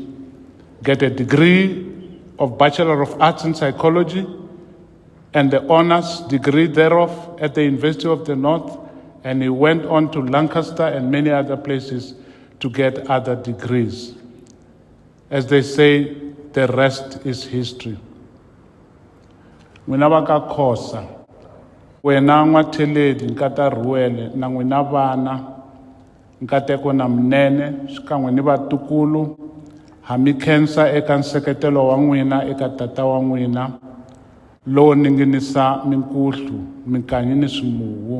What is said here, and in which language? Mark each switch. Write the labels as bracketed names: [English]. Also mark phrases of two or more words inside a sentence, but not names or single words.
[English] Get a degree of Bachelor of Arts in Psychology and the honors degree thereof at the University of the North. And he went on to Lancaster and many other places to get other degrees. As they say, the rest is history. [Tsonga] N'wina va ka Khoza, wena n'watheledi nkata Reuel na n'wina vana nkateko na Mnene xikan'we ni vatukulu ha mi khensa eka nseketelo wa n'wina eka tata wa n'wina lowo ninginisa minkuhlu minkanyi ni swimuwu.